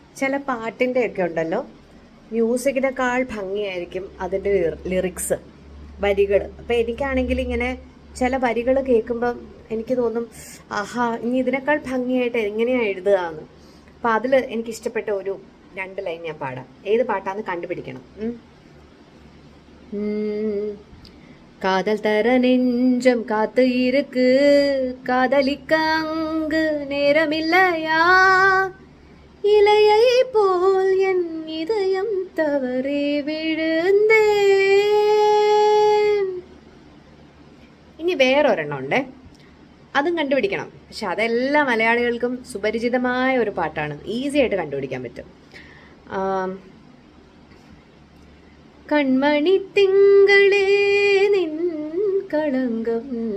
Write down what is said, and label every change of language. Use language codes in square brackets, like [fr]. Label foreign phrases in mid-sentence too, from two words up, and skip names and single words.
[ml] ചില പാട്ടിൻ്റെയൊക്കെ ഉണ്ടല്ലോ, മ്യൂസിക്കിനേക്കാൾ ഭംഗിയായിരിക്കും അതിൻ്റെ ലിറിക്സ്, വരികൾ. അപ്പം എനിക്കാണെങ്കിൽ ഇങ്ങനെ ചില വരികൾ കേൾക്കുമ്പം എനിക്ക് തോന്നും, ആഹാ, ഇനി ഇതിനേക്കാൾ ഭംഗിയായിട്ട് എങ്ങനെയാണ് എഴുതുകയെന്ന്. അപ്പം അതിൽ എനിക്കിഷ്ടപ്പെട്ട ഒരു 2 ലൈൻ ഞാൻ പാടാം. ഏത് പാട്ടാന്ന് കണ്ടുപിടിക്കണം. [ta] காதல் தர நெஞ்சம் காத்து இருக்கு, காதலிக்க அங்கு நேரமில்லையா, இலையை போல் என் இதயம் தவறி விழுந்தேன். [ml] ഇനി വേറൊരെണ്ണം ഉണ്ടേ, അതും കണ്ടുപിടിക്കണം. പക്ഷെ അതെല്ലാ മലയാളികൾക്കും സുപരിചിതമായ ഒരു പാട്ടാണ്, ഈസി ആയിട്ട് കണ്ടുപിടിക്കാൻ പറ്റും. കൺമണി തിങ്കളേ നിൻ കളങ്കം,